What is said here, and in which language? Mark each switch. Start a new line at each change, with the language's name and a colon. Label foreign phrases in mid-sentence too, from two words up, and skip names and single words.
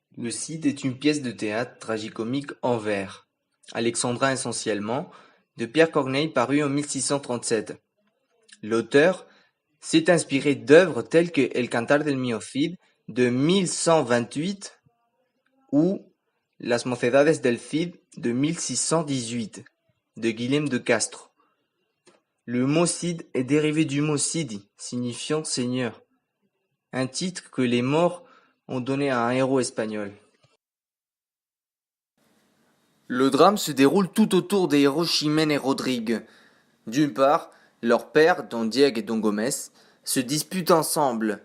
French: Le Cid est une pièce de théâtre tragicomique en vers, alexandrin essentiellement, de Pierre Corneille paru en 1637. L'auteur s'est inspiré d'œuvres telles que El Cantar del Mio Cid de 1128 ou Las Mocedades del Cid de 1618 de Guillem de Castro. Le mot Cid est dérivé du mot Sidi, signifiant seigneur, un titre que les Maures ont donné à un héros espagnol. Le drame se déroule tout autour des héros Chimène et Rodrigue. D'une part, leurs pères, Don Diego et Don Gomez, se disputent ensemble.